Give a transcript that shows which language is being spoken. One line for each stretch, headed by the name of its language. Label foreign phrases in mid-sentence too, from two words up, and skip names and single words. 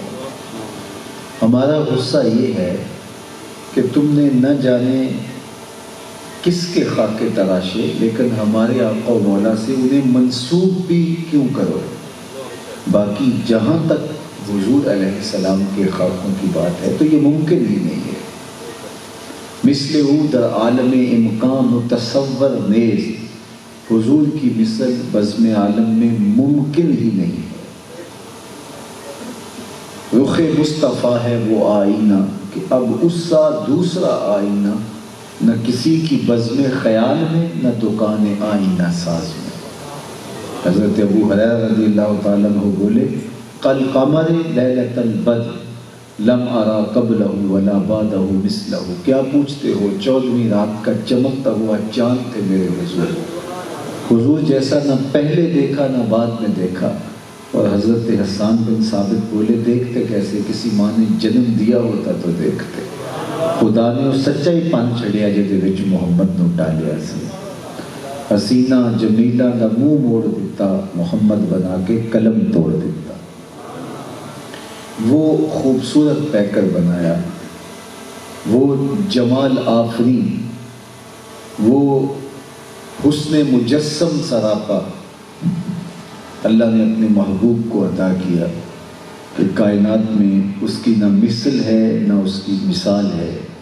Urdu: ہمارا غصہ یہ ہے کہ تم نے نہ جانے کس کے خاکے تراشے، لیکن ہمارے آقا و مولا سے انہیں منسوب بھی کیوں کرو۔ باقی جہاں تک حضور
Arabic: علیہ السلام
Urdu: کے خاکوں کی بات ہے تو یہ ممکن ہی نہیں ہے۔
Persian: مثل او در عالم امکان متصور نیز،
Urdu: حضور کی مثل بزم عالم میں ممکن ہی نہیں ہے۔ رخ مصطفیٰ ہے وہ آئینہ کہ اب اس سا دوسرا آئینہ، نہ کسی کی بزم خیال میں نہ دکان آئینہ ساز میں۔
Arabic: حضرت ابو ہریرہ رضی اللہ تعالیٰ عنہ بولے، قل قمر لیلۃ البدر لم ارا قبلہ ولا بعدہ مثلہ۔
Urdu: کیا پوچھتے ہو، 14ویں رات کا چمکتا ہوا چاند تھے میرے حضور، حضور جیسا نہ پہلے دیکھا نہ بعد میں دیکھا۔ اور حضرت حسان بن ثابت بولے، دیکھتے کیسے، کسی ماں نے جنم دیا ہوتا تو دیکھتے۔
Punjabi: خدا نے وہ سچا ہی پن چھڑیا جہدے وچ محمد نو ڈالیا سی۔ حسینہ جمیلہ دا منہ موڑ دیتا، محمد بنا کے قلم توڑ دیتا۔
Urdu: وہ خوبصورت پیکر بنایا، وہ جمال آفرین، وہ حسن مجسم سراپا اللہ نے اپنے محبوب کو عطا کیا کہ کائنات میں اس کی نہ مثل ہے نہ اس کی مثال ہے۔